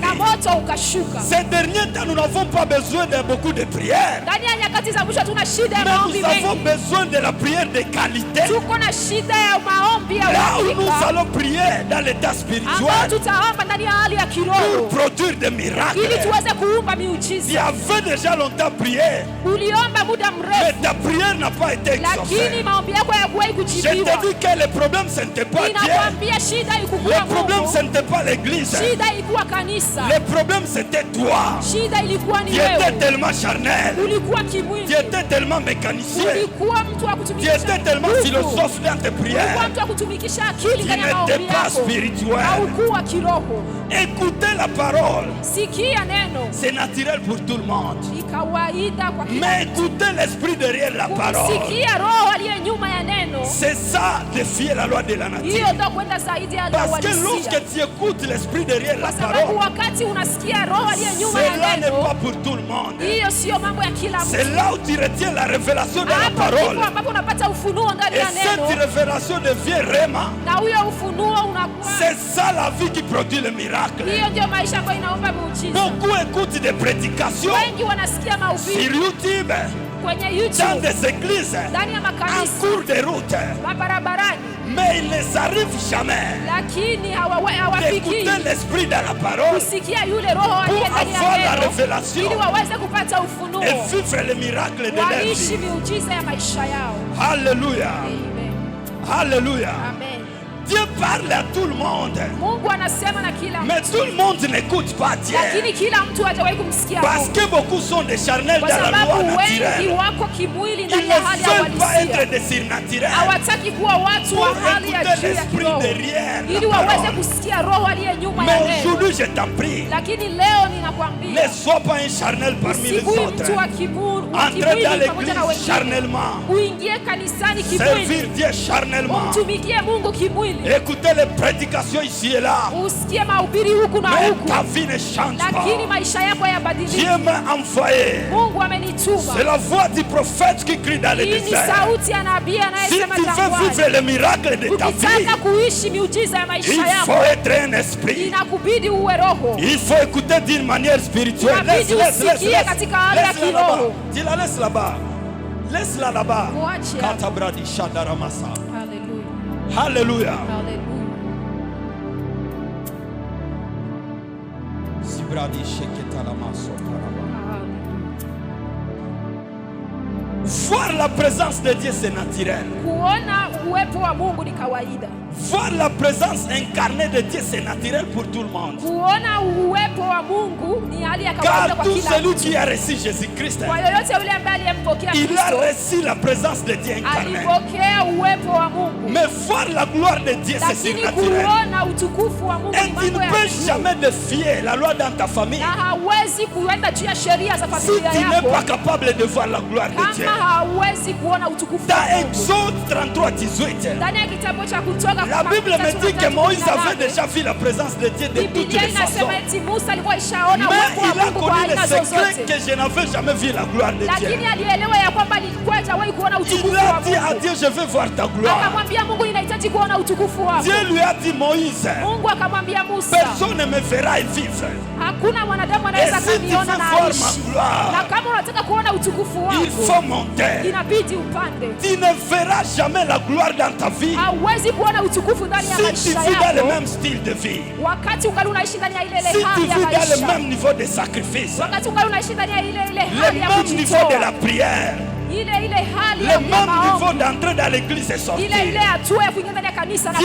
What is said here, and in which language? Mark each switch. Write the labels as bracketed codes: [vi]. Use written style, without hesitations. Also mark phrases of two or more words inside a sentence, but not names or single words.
[fr] Ces derniers temps, nous n'avons pas besoin de beaucoup de prières, mais nous avons besoin de la prière de qualité. Là où nous allons prier dans l'état spirituel pour produire des miracles. Il y avait déjà longtemps prié [sw] Uliomba muda mrefu. [fr] Mais ta prière n'a pas été exaucée. [sw] Lakini maombi yako hayakuwahi kujibiwa. [fr] Je te dis que le problème ce n'était pas Dieu. [sw] Ninakwambia shida ilikuwa Mungu. [fr] Le problème ce n'était pas l'église. [sw] Shida ilikuwa kanisa. [fr] Le problème c'était toi. [sw] Shida ilikuwa ni [fr] Tu [sw] wewe. [fr] étais tellement charnel. [sw] Ulikuwa kimwili. [fr] Tu étais tellement mécanicien. [sw] Ulikuwa mtu wa [fr] Tu [sw] kutumikisha. [fr] étais tellement philosophe dans tes prières. [sw] Ulikuwa mtu wa kutumikisha akili ndani ya [fr] Tu [sw] maombi [fr] n'étais pas [sw] yako. [fr] spirituel. [sw] Haukuwa kiroho. [fr] Écoutez la parole. [sw] Sikia neno. [fr] C'est naturel pour tout le monde. [sw] Ni kawaida kwa kila [fr] Mais écoutez l'esprit derrière la parole. [sw] Sikia roho aliye nyuma ya neno. [fr] C'est ça, défier la loi de la nature. [sw] Hiyo ndio kwenda zaidi ya [fr] Parce que [sw] uhalisia. [fr] lorsque tu écoutes l'esprit derrière la [sw] Kwa sababu [fr] parole, [sw] wakati unasikia roho aliye nyuma ya [fr] cela n'est [sw] neno, [fr] pas pour tout le monde. [sw] hiyo sio mambo ya kila mtu. [fr] C'est là où tu retiens la révélation de la [sw] Hapo [fr] parole. [sw] ndipo ambapo unapata ufunuo ndani [fr] Et [sw] ya [fr] cette [sw] neno, [fr] révélation devient réma. [sw] na huyo ufunuo unakuwa. [fr] C'est ça la vie qui produit le miracle. [sw] Hiyo ndio maisha ambayo inaomba muujiza. [fr] Beaucoup écoutent des prédications [sw] Wengi wanasikia [fr] sur [sw] mahubiri [fr] YouTube, [sw] kwenye [fr] dans [sw] YouTube, [fr] des églises, [sw] ndani ya [fr] en [sw] makanisa, [fr] cours de route. [sw] barabarani, [fr] Mais il ne les arrive jamais [sw] lakini hawafiki [fr] d'écouter l'esprit dans la parole [sw] kusikia yule roho aliye [fr] pour [sw] ndani [fr] avoir la [sw] ya neno, [fr] révélation [sw] ili waweze kupata ufunuo, [fr] et vivre le miracle de leur [sw] waishi [fr] vie. [sw] miujiza ya maisha yao. [fr] Alléluia. Amen. Alléluia. Amen. Dieu parle à tout le monde. [sw] Mungu anasema na kila [fr] Mais [sw] mtu, [fr] tout le monde n'écoute pas Dieu. [sw] lakini kila mtu hajawahi kumsikia [fr] Parce [sw] Mungu. [fr] que beaucoup sont des charnels [sw] Kwa [fr] dans la loi [sw] sababu wengi [fr] naturelle. [sw] wako kimwili [fr] Ils [sw] ndani ya hali ya [fr] ne veulent pas [sw] uhalisia. [fr] être des surnaturels. [sw] Hawataki kuwa watu wa [fr] Pour [sw] hali ya [fr] écouter [sw] juu ya [fr] l'esprit [sw] kiroho, [fr] derrière la [sw] ili waweze [fr] parole. [sw] kusikia roho aliye nyuma ya [fr] Mais [sw] neno. [fr] aujourd'hui, je t'en prie, [sw] Lakini leo ninakwambia, [fr] ne sois pas un charnel parmi les [sw] usikui [fr] autres. [sw] mtu wa kimwili [fr] Entrez dans [sw] pamoja na [fr] l'église [sw] wengine. [fr] charnellement. [sw] Uingie kanisani [fr] Servir [sw] kimwili, [fr] Dieu charnellement. [sw] umtumikie Mungu kimwili, [fr] Écoutez les prédications ici et là. [sw] usikie mahubiri huku na [fr] Mais [sw] huku, [fr] ta vie ne change [sw] lakini [fr] pas. [sw] maisha yako hayabadiliki. [fr] Dieu m'a envoyé. [sw] Mungu amenituma. [fr] C'est la voix du prophète qui crie dans le [sw] Hii ni [fr] désert. [sw] sauti ya nabii [fr] Si [sw] anayesema [fr] tu veux [sw] jangwani. [fr] vivre le miracle de ta vie, [sw] Ukitaka kuishi miujiza ya maisha [fr] il [sw] yako, [fr] faut être un esprit. [sw] inakubidi uwe roho. [fr] Il faut écouter d'une manière spirituelle. [sw] Inabidi usikie katika hali ya [fr] Laisse-la là-bas. [sw] kiroho. [fr] Tu la laisses là-bas. Laisse-la là-bas. [sw] Mwache hapo. Katabradi shadaramasa. [fr] Hallelujah. Alléluia. Hallelujah. Sibradi sheketalamaso taraba. Voir la présence de Dieu, c'est naturel. [sw] Kuona uwepo wa Mungu ni kawaida. [fr] Voir la présence incarnée de Dieu, c'est naturel pour tout le monde. [sw] Kuona uwepo wa Mungu ni hali ya kawaida [fr] Car [sw] kwa [fr] tout [sw] kila [fr] celui [sw] mtu. [fr] qui a reçu Jésus-Christ, [sw] Kwa yoyote yule ambaye aliyempokea [fr] il a [sw] Kristo, [fr] reçu la présence de Dieu incarnée. [sw] alipokea uwepo wa Mungu. [fr] Mais voir la gloire de Dieu, c'est [sw] Lakini [fr] surnaturel. [sw] kuona utukufu wa Mungu [fr] Et [sw] ni [fr] tu ne [sw] mambo ya [fr] peux [sw] juu. [fr] jamais défier la loi dans ta famille [sw] Na hawezi kuenda juu ya sheria za [fr] si [sw] familia [fr] tu n'es [sw] yako [fr] pas capable de voir la gloire de Dieu. [sw] kama hawezi kuona utukufu wa [fr] Dans [sw] Mungu. [fr] Exode 33, 18, [sw] Ndani ya kitabu cha Kutoka [fr] la Bible me dit que Moïse avait déjà vu la présence de Dieu de toutes [sw] Biblia [fr] les façons. [sw] inasema eti Musa alikuwa ishaona [fr] Mais [sw] uwepo wa [fr] il a [sw] Mungu kwa [fr] connu [sw] aina [fr] le secret [sw] zozote, [fr] que je n'avais jamais vu la gloire de Dieu. [sw] lakini alielewa ya kwamba alikuwa hajawahi kuona utukufu [fr] Il [sw] wa [fr] a dit à [sw] Mungu. [fr] Dieu, je veux voir ta gloire. [sw] Akamwambia Mungu, ninahitaji kuona utukufu wako. [fr] Dieu lui a dit, Moïse, [sw] Mungu akamwambia Musa, [fr] personne ne me verra et vivre. [sw] hakuna mwanadamu anaweza [fr] Et si tu [sw] kuniona [fr] veux [sw] na [fr] voir [sw] aishi. [fr] ma gloire, [sw] Na kama unataka kuona utukufu [fr] il faut [sw] wako, [fr] monter. [sw] inabidi upande. [fr] Tu ne verras jamais la gloire dans ta vie [sw] Hauwezi kuona utukufu ndani ya [fr] si tu [sw] maisha [fr] vis dans le [sw] yako [fr] même style de vie, [sw] wakati ungali unaishi ndani ya ile [fr] si tu [sw] hali ya [fr] vis dans le [sw] maisha, [fr] même niveau de sacrifice, [sw] wakati ungali unaishi ndani ya ile [fr] le [sw] hali ya [fr] même niveau de la [sw] kujitoa, [fr] prière, [sw] ile hali [fr] le [sw] ya [fr] même niveau [sw] maombi, [fr] d'entrer dans l'église et sortir. [sw] ile hatua ya kuingia ndani ya kanisa na